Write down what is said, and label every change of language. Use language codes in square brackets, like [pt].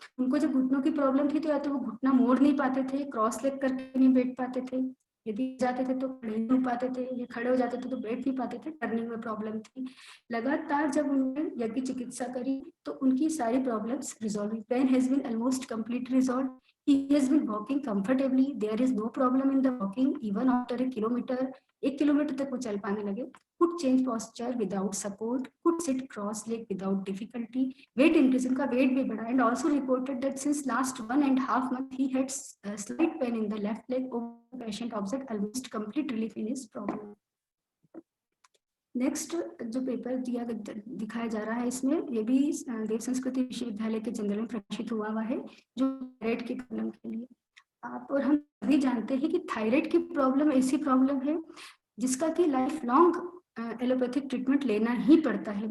[hi] उनको जब घुटनों की प्रॉब्लम थी तो या तो वो घुटना मोड़ नहीं पाते थे, क्रॉस लेग करके नहीं बैठ पाते थे, यदि जाते थे तो खड़े नहीं हो पाते थे, या खड़े हो जाते थे तो बैठ नहीं पाते थे, टर्निंग में प्रॉब्लम थी। लगातार जब उन्होंने यज्ञ चिकित्सा करी तो उनकी सारी प्रॉब्लम्स रिजॉल्व हुई। [en] Pain has been almost complete resolve. He has been walking comfortably. There is no problem in the walking even after a kilometer. [hi] 1 kilometre तक वो चल पाने लगे। [en] Could change posture without support, could sit cross-legged without difficulty, weight increase, [hi] उनका weight भी बढ़ा, [en] and also reported that since last 1.5 months he had slight pain in the left leg. Patient observed almost complete relief in his problem. [hi] Next जो paper दिखाया जा रहा है, इसमें ये भी देव संस्कृति विश्वविद्यालय के जर्नल में प्रकाशित हुआ है, जो थायराइड की प्रॉब्लम के लिए। आप और हम सभी जानते हैं कि थायराइड की प्रॉब्लम ऐसी प्रॉब्लम है जिसका कि लाइफ लॉन्ग एलोपैथिक ट्रीटमेंट लेना ही पड़ता है।